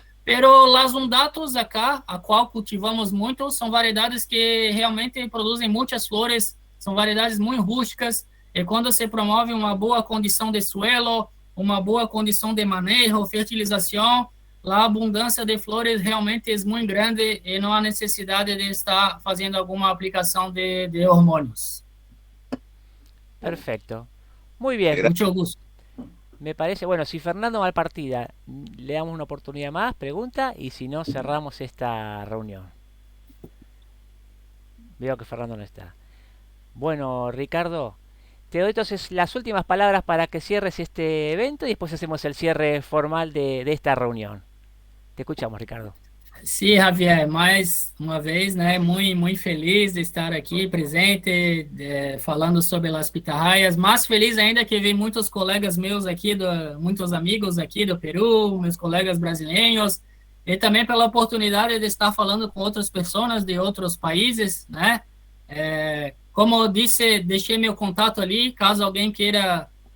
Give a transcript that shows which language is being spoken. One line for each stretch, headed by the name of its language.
Spanish: Pero las undatos acá,
Portuguese: a qual cultivamos muito, são variedades que realmente produzem muitas flores, são variedades muito rústicas, e quando se promove uma boa condição de suelo, uma boa condição de manejo, fertilização, a abundância de flores realmente é muito grande e não há necessidade de estar fazendo alguma aplicação de hormônios.
Spanish: Perfecto. Muy bien. Mucho gusto. Me parece, bueno, si Fernando va a partida, le damos una oportunidad más, pregunta, y si no, cerramos esta reunión. Veo que Fernando no está. Bueno, Ricardo, te doy entonces las últimas palabras para que cierres este evento y después hacemos el cierre formal de esta reunión. Te escuchamos, Ricardo.
Portuguese: Sim, Javier, mais uma vez, né, muito feliz de estar aqui presente, falando sobre as pitahayas, mais feliz ainda que vi muitos colegas meus aqui, muitos amigos aqui do Peru, meus colegas brasileiros, e também pela oportunidade de estar falando com outras pessoas de outros países, né, como eu disse, deixei meu contato ali, caso alguém queira